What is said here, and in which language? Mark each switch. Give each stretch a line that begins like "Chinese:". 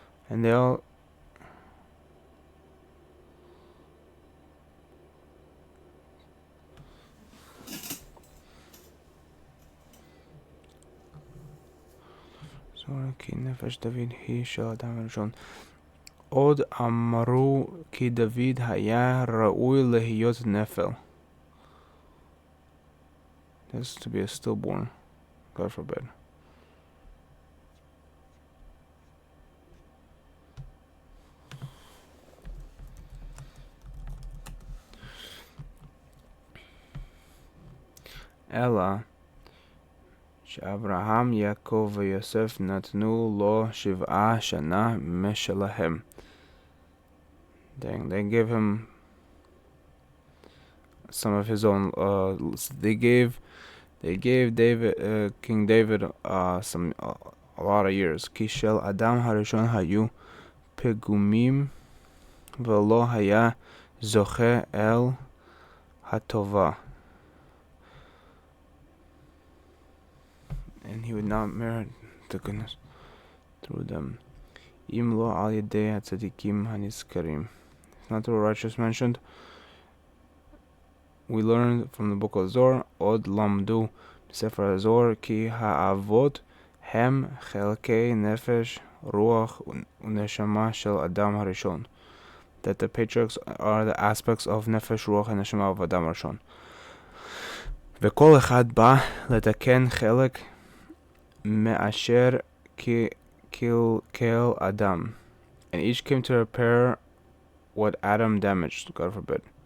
English: And they all
Hebrew: כי נפש דוד היא של אדם הראשון. עוד אמרו כי דוד היה ראוי להיות נפל.
English: This is to be a stillborn, God forbid.
Hebrew: אלא שאברהם, יעקב ויוסף נתנו לו 7 שנה משלהם.
English: They gave him some of his own. They gave David, King David, a lot of years.
Hebrew: כי של אדם הראשון היו פגומים ולא היה זוכה אל הטובה.
English: And he would not merit the goodness through them.
Hebrew: אם לא על ידי הצדיקים הנזכרים.
English: Not the righteous mentioned. We learned from the book of Zohar,
Hebrew: עוד למדו בספר הזוהר כי האבות הם חלקי נפש, רוח ונשמה של אדם הראשון.
English: That the patriarchs are the aspects of nefesh, ruach, and neshama of אדם הראשון.
Hebrew: וכל אחד בא לתקן חלק מאשר קלקל אדם.
English: And each came to repair what Adam damaged, God forbid.